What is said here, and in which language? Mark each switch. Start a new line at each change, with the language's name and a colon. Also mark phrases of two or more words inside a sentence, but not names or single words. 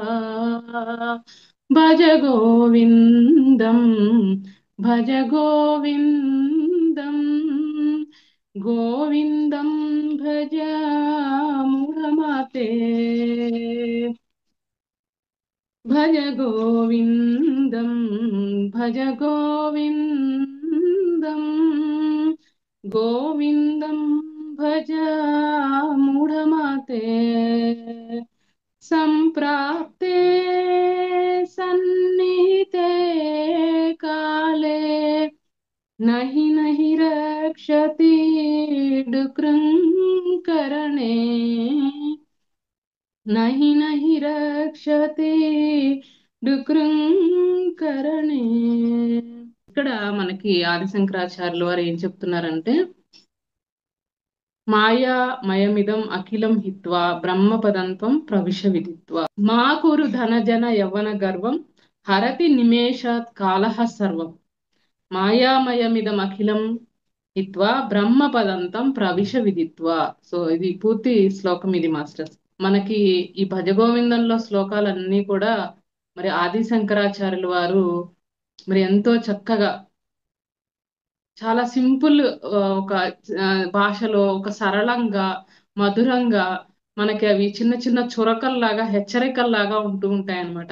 Sanskrit: భజ గోవిందం భజ గోవిందం గోవిందం భజ మూఢమతే. భజ గోవిందం భజ గోవిందం గోవిందం భజ మూఢమతే. సంప్రాప్తే సన్నిహితే కాలే నహి నహి రక్షతి డుకృంకరణే నహి నహి రక్షతి డుకృంకరణే.
Telugu: ఇక్కడ మనకి ఆదిశంకరాచార్యుల వారు ఏం చెప్తున్నారంటే,
Sanskrit: మాయామయమిదం అఖిలం హిత్వా బ్రహ్మపదంత్వం ప్రవిశ విదిత్వా. మా కురు ధనజన యవ్వన గర్వం హరతి నిమేషాత్ కాలః సర్వం. మాయామయమిదం అఖిలం హిత్వా బ్రహ్మపదంతం ప్రవిశ విదిత్వా.
Telugu: సో ఇది పూర్తి శ్లోకం ఇది మాస్టర్స్. మనకి ఈ భజగోవిందంలో శ్లోకాలన్నీ కూడా మరి ఆది శంకరాచార్యుల వారు మరి ఎంతో చక్కగా చాలా సింపుల్ ఒక భాషలో ఒక సరళంగా మధురంగా మనకి అవి చిన్న చిన్న చురకల్లాగా హెచ్చరికల్లాగా ఉంటూ ఉంటాయి అన్నమాట.